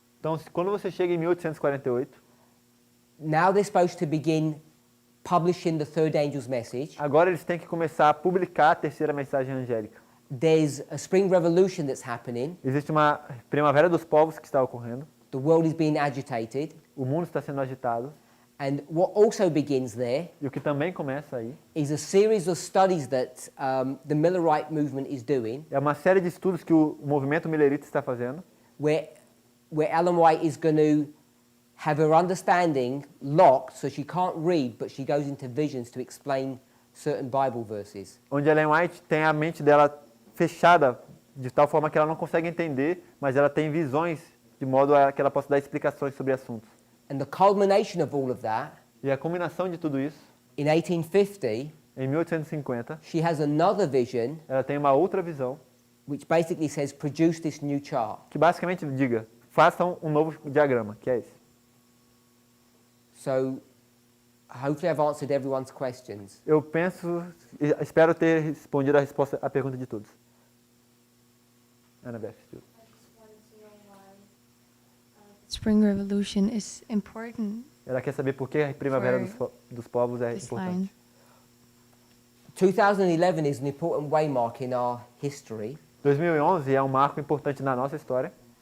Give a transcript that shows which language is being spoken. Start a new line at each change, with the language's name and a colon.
Portuguese: Então, quando você chega em 1848,
English: now they're supposed to begin publishing the third angel's message.
Portuguese: agora eles têm que começar a publicar a terceira mensagem angélica.
English: There's a spring revolution that's happening.
Portuguese: Existe uma primavera dos povos que está ocorrendo,
English: The world is being agitated.
Portuguese: o mundo está sendo agitado,
English: And what also begins there
Portuguese: e o que também começa aí
English: is a series of studies that the Millerite movement is doing,
Portuguese: é uma série de estudos que o movimento millerita está fazendo,
English: where Ellen White is going to have her understanding locked so she can't read, but she goes into visions to explain certain Bible verses.
Portuguese: onde Ellen White tem a mente dela fechada de tal forma que ela não consegue entender, mas ela tem visões de modo a que ela possa dar explicações sobre assuntos.
English: And the culmination of all of that,
Portuguese: E a combinação de tudo isso,
English: in 1850,
Portuguese: em 1850,
English: she has another vision
Portuguese: ela tem uma outra visão
English: which basically says, produce this new chart.
Portuguese: que basicamente diga, façam um novo diagrama, que é esse.
English: So hopefully I've answered everyone's questions.
Portuguese: Eu penso, espero ter respondido a pergunta de todos.
English: Annabeth, I just wanted to know why Spring Revolution is important
Portuguese: ela quer saber por que a primavera dos povos é
English: this
Portuguese: importante.
English: line. 2011 is an important waymark in our history,
Portuguese: 2011 é um marco importante na nossa história